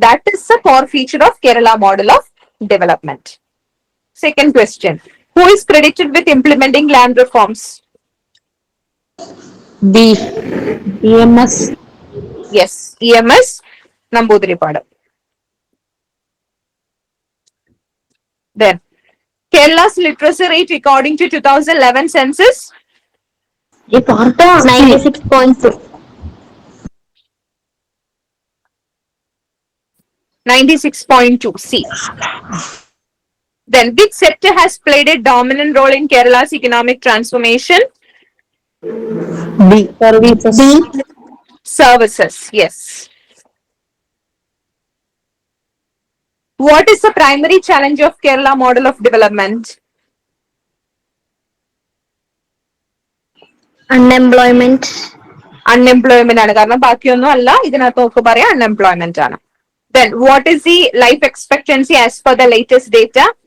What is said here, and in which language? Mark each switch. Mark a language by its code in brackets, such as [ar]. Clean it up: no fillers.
[en] That is a core feature of Kerala model of development. Second question. Who is credited with implementing land reforms? B. EMS. Yes, EMS Namboodiripad. Then, Kerala's literacy rate according to 2011 census? 96.2. 96.2 C. Then, which sector has played a dominant role in Kerala's economic transformation? B. Services. B. Services, yes. What is the primary challenge of Kerala model of development? Unemployment. [ml] Unemployment ആണ്. കാരണം ബാക്കിയൊന്നും അല്ല, ഇതിനകത്ത് നമുക്ക് പറയാം unemployment ആണ്. [en] Then, what is the life expectancy as per the latest data?